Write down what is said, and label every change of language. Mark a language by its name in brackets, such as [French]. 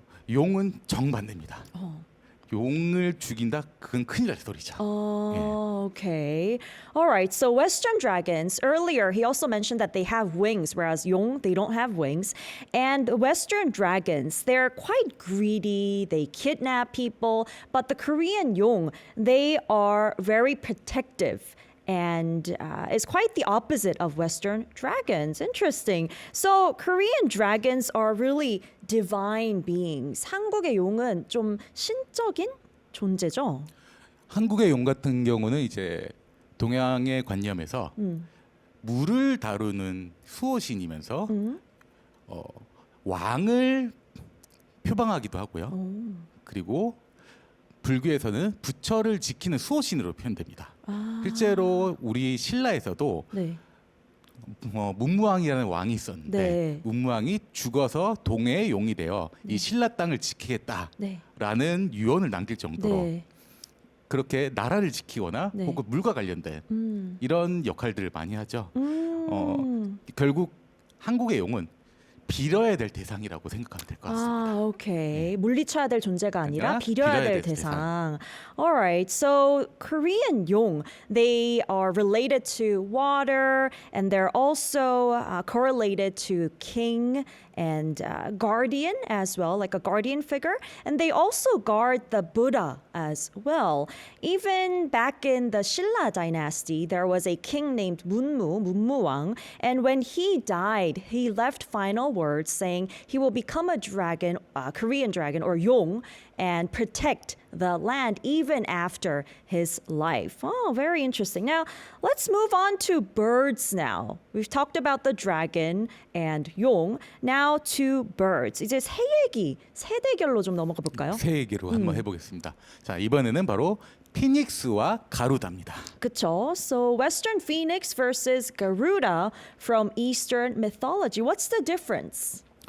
[Korean] 용은 정반대입니다. 용을 죽인다, 그건 큰일 날 소리죠. [English] Oh, okay. All right. So Western dragons, earlier he also mentioned that they have wings, whereas Yong, they don't have wings. And Western dragons, they're quite greedy. They kidnap people. But the Korean Yong, they are very protective. And it's quite the opposite of Western dragons. Interesting. So Korean dragons are really divine beings. [Korean] 한국의 용은 좀 신적인 존재죠. 한국의 용 같은 경우는 이제 동양의 관념에서 물을 다루는 수호신이면서 왕을 표방하기도 하고요. 그리고 불교에서는 부처를 지키는 수호신으로 표현됩니다. 실제로 우리 신라에서도 네. 문무왕이라는 왕이 있었는데 네. 문무왕이 죽어서 동해의 용이 되어 이 신라 땅을 지키겠다라는 네. 유언을 남길 정도로 네. 그렇게 나라를 지키거나 네. 혹은 물과 관련된 이런 역할들을 많이 하죠. 결국 한국의 용은 빌어야 될 대상이라고 생각하면 될 것 같습니다. [English] 아, okay. [Korean] 물리쳐야 될 존재가 아니라 그러니까 빌어야 빌어야 될 될 대상. [English] All right. So Korean 용, they are related to water, and they're also correlated to king and guardian as well, like a guardian figure. And they also guard the Buddha as well. Even back in the Silla dynasty, there was a king named Munmuwang, and when he died, he left final words saying he will become a dragon, a Korean dragon or Yong, and protect the land even after his life. Oh, very interesting. Now, let's move on to birds now. We've talked about the dragon and Yong. Now to birds. [Korean] 이제 새 얘기, 새 대결로 좀 넘어가 볼까요? 새 얘기로 한번 해보겠습니다. 자, 이번에는 바로 피닉스와 가루다입니다. 그쵸? [English] So Western Phoenix versus Garuda from Eastern mythology. What's the difference?